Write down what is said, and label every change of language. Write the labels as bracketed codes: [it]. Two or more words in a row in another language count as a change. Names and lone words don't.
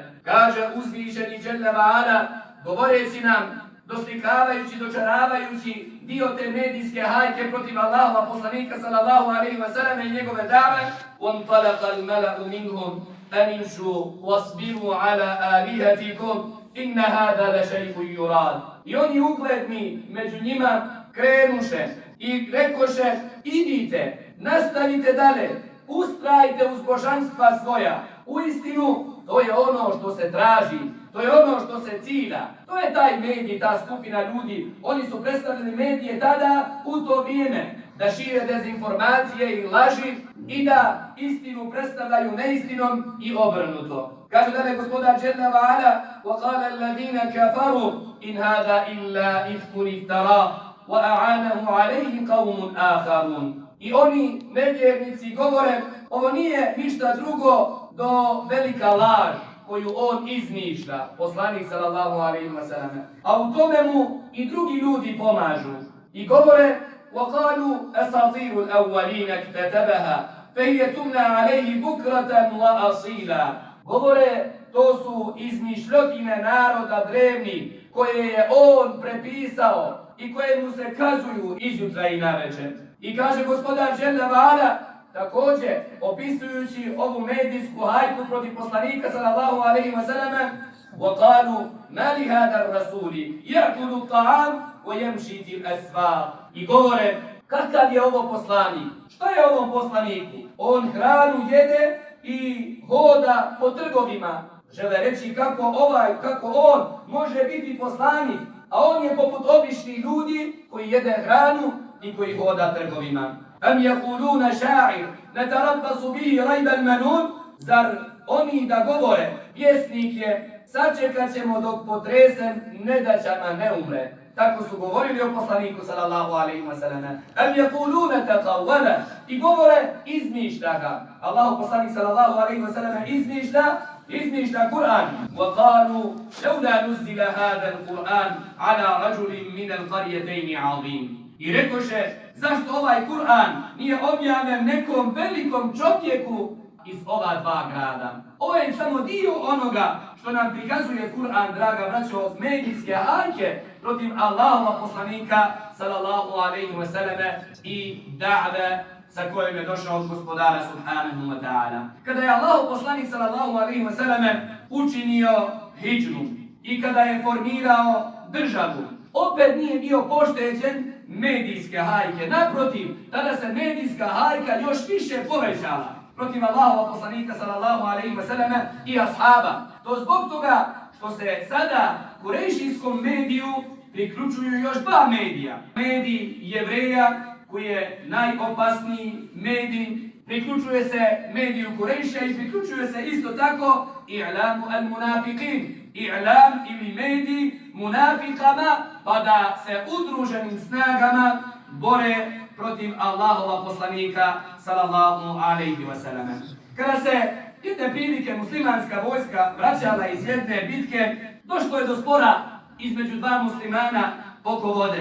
[bs] Kaže uzvišeni [ar] جل وعلا [bs] govoreći nam, doslikavajući, dočaravajući dio te medijske hajke protiv Allahova poslanika [ar] صلى الله عليه وسلم [bs] i njegove dave, [ar] وَانْطَلَقَ الْمَلَأُ مِنْهُمْ أَنِ امْشُوا وَاصْبِرُوا عَلَى آلِهَتِكُمْ إِنَّ هَذَا لَشَيْءٌ يُرَادُ. [bs] I oni ugledni među njima krenuše i rekoše, idite, nastavite dalje, ustrajte uz božanstva svoja. Uistinu, to je ono što se traži, to je ono što se cilja. To je taj medij, ta skupina ljudi. Oni su predstavljali medije tada, u to vrijeme, da šire dezinformacije i laži i da istinu predstavljaju neistinom i obrnuto. Kaže dalje gospodar [ar] جل وعلا: وَقَالَ الَّذِينَ كَفَرُوا إِنْ هَذَا إِلَّا إِفْكٌ افْتَرَاهُ وَأَعَانَهُ عَلَيْهِ قَوْمٌ آخَرُونَ. [bs] I oni nevjernici govore, ovo nije ništa drugo do velika laž koju on izmišlja, poslanik [ar] صلى الله عليه وسلم. [bs] A u tome mu i drugi ljudi pomažu i govore: [ar] وَقَالُوا أَسَاطِيرُ الْأَوَّلِينَ اكْتَتَبَهَا فَهِيَ تُمْلَى عَلَيْهِ بُكْرَةً وَأَصِيلًا. [bs] Govore, to su izmišljotine naroda drevni koje je on prepisao i koje mu se kazuju izjutra i navečer. I kaže gospodar [ar] جل وعلا [bs] također opisujući ovu medijsku hajku protiv poslanika [ar] صلى الله عليه وسلم: وَقَالُوا مَا لِهَذَا الرَّسُولِ يَأْكُلُ الطَّعَامَ وَيَمْشِي فِي الْأَسْوَاقِ. [bs] I govore, kakav je ovo poslanik? Šta je ovom poslaniku? On hranu jede i hoda po trgovima. Žele reći kako on može biti poslanik, a on je poput običnih ljudi koji jede hranu i koji hoda trgovima. [ar] أم يقولون شاعر نتربص به ريب المنون, [bs] zar oni da govore, pjesnik je, sačekat ćemo dok potresen nedaćama ne umre. Tako su govorili o poslaniku [ar] صلى الله عليه وسلم. أم يقولون تقوله, [bs] i govore izmišlja ga. Allahu poslanik [ar] صلى الله عليه وسلم [bs] izmišlja Kur'an. [ar] وقالوا لولا نزل هذا القرآن على رجل من القريتين عظيم. [bs] I rekoše, zašto ovaj Kur'an nije objavljen nekom velikom čovjeku iz ova dva grada? Ovo je samo dio onoga što nam prikazuje Kur'an, draga braćo, od medijske hajke protiv Allahova poslanika [ar] صلى الله عليه وسلم [bs] i da've sa kojim je došao od gospodara [ar] سبحانه وتعالى. [bs] Kada je Allahov poslanik [ar] صلى الله عليه وسلم [bs] učinio hidžru i kada je formirao državu, opet nije bio pošteđen medijske hajke. Naprotiv, tada se medijska hajka još više povećala protiv Allahova poslanika [ar] صلى الله عليه وسلم [bs] i ashaba. To zbog toga što se sada kurejšijskom mediju priključuju još dva medija. Medij Jevreja, koji je najopasniji medij, priključuje se mediju Kurejša i priključuje se isto tako [ar] إعلام المنافقين, [bs] i'lam ili medij munafikama, pa da se udruženim snagama bore protiv Allahova poslanika [ar] صلى الله عليه وسلم. [bs] Kada se jedne prilike muslimanska vojska vraćala iz jedne bitke, došlo je do spora između dva muslimana oko vode.